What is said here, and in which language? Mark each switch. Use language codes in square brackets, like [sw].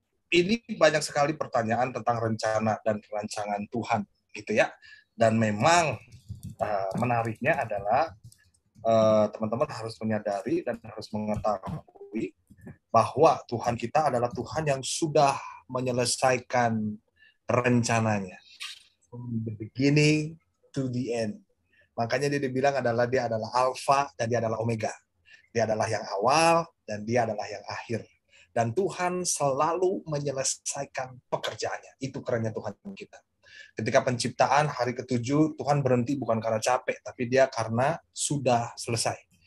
[id] Ini banyak sekali pertanyaan tentang rencana dan rancangan Tuhan, gitu ya. Dan memang menariknya adalah teman-teman harus menyadari dan harus mengetahui bahwa Tuhan kita adalah Tuhan yang sudah menyelesaikan rencananya. [en] From the beginning to the end. [id] Makanya dia dibilang dia adalah alfa dan dia adalah omega. Dia adalah yang awal dan dia adalah yang akhir. Dan Tuhan selalu menyelesaikan pekerjaannya. Itu kerennya Tuhan kita. Ketika penciptaan hari ke-7, Tuhan berhenti bukan karena capek, tapi dia karena sudah selesai.